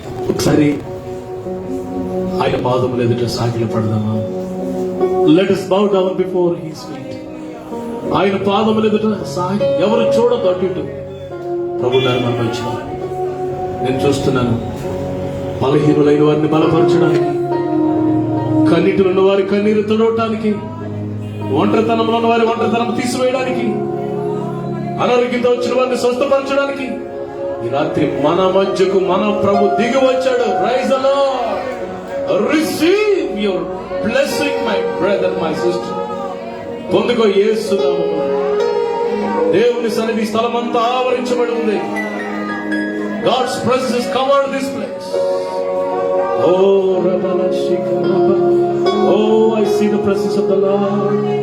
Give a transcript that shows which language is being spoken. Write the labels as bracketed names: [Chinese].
[Telugu] ఒకసారి ఆయన పాదముల ఎదుట సాగిల పడదామా? [English] Let us bow down before his feet. [Telugu] ఆయన పాదముల ఎదుట సాగి, ఎవరు చూడదు అటు ఇటు. ప్రభు దాన్ని మనం వచ్చిన నేను చూస్తున్నాను. బలహీనులైన వారిని బలపరచడానికి, కన్నీటిలో ఉన్న వారి కన్నీరు తుడవటానికి, ఒంటరితనంలో ఉన్న వారి ఒంటరితనం తీసివేయడానికి, అనారోగ్యంతో వచ్చిన వారిని స్వస్థపరచడానికి ఈ రాత్రి మన మధ్యకు మన ప్రభు దిగి వచ్చాడు. [English] Praise the lord. Receive your blessing my brother, my sister. [Telugu] పొందుకో యేసు నామములో. దేవుని సన్నిధి స్థలమంతా ఆవరించబడి ఉంది. [English] God's presence has covered this place. Oh, Rabala Shikaraba. Oh, I see the presence of the Lord.